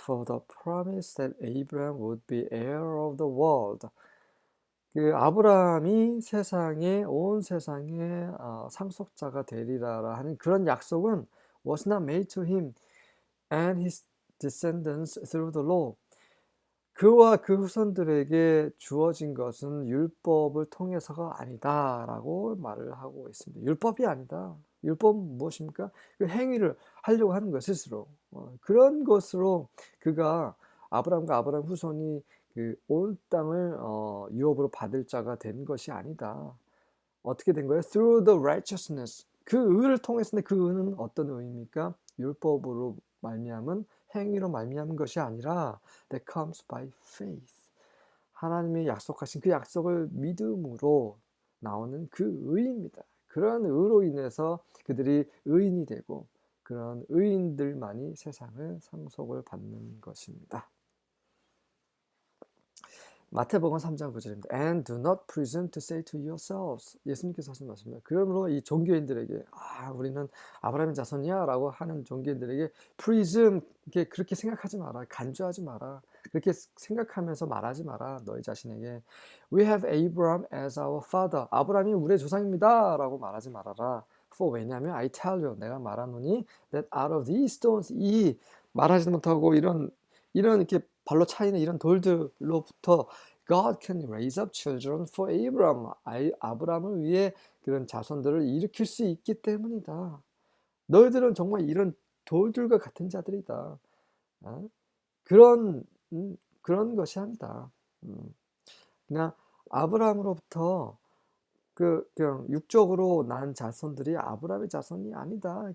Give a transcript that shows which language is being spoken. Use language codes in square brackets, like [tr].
[en] For the promise that Abraham would be heir of the world. [ko] 그 아브라함이 온 세상의 상속자가 되리라 하는 그런 약속은 [en] was not made to him and his descendants through the law. [ko] 그와 그 후손들에게 주어진 것은 율법을 통해서가 아니다라고 말을 하고 있습니다. 율법이 아니다. 율법은 무엇입니까? 그 행위를 하려고 하는 것 스스로. 그런 것으로 그가 아브라함과 아브라함 후손이 그 온 땅을 유업으로 받을 자가 된 것이 아니다. 어떻게 된 거예요? [en] Through the righteousness. [ko] 그 의를 통해서인데 그 의는 어떤 의입니까? 율법으로 말미암은 행위로 말미암은 것이 아니라 [en] that comes by faith. [ko] 하나님이 약속하신 그 약속을 믿음으로 나오는 그 의입니다. 그런 의로 인해서 그들이 의인이 되고 그런 의인들만이 세상을 상속을 받는 것입니다. 마태복음 3장 9절입니다. [en] And do not presume to say to yourselves. [ko] 예수님께서 하신 말씀입니다. 그러므로 이 종교인들에게 우리는 아브라함의 자손이야 라고 하는 종교인들에게 presume, 그렇게 생각하지 마라. 간주하지 마라. 그렇게 생각하면서 말하지 마라. 너희 자신에게 [en] We have Abraham as our father. [ko] 아브라함이 우리의 조상입니다 라고 말하지 말아라. [en] For [ko] 왜냐하면 [en] I tell you, [ko] 내가 말하노니 [en] that out of these stones, [ko] 이 말하지도 못하고 이런 이렇게 발로 차이는 이런 돌들로부터 [en] God can raise up children for Abraham. [ko] 아브라함을 위해 그런 자손들을 일으킬 수 있기 때문이다. 너희들은 정말 이런 돌들과 같은 자들이다. 어? 그런 그런 것이 아니다. 그냥 아브라함으로부터 그냥 육적으로 난 자손들이 아브라함의 자손이 아니다.